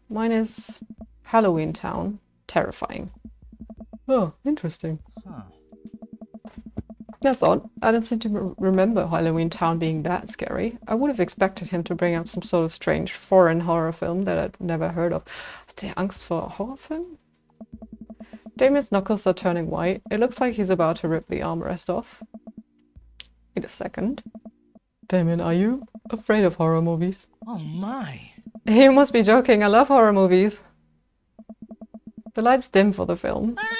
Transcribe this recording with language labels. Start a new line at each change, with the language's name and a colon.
English: Mine is Halloween Town. Terrifying. Oh, interesting. Huh. That's odd. I don't seem to remember Halloween Town being that scary. I would have expected him to bring up some sort of strange foreign horror film that I'd never heard of.
German: Hat der Angst vor Horrorfilmen?
English: Damien's knuckles are turning white. It looks like he's about to rip the armrest off. Wait a second. Damien, are you afraid of horror movies? Oh my. You must be joking. I love horror movies. The lights dim for the film.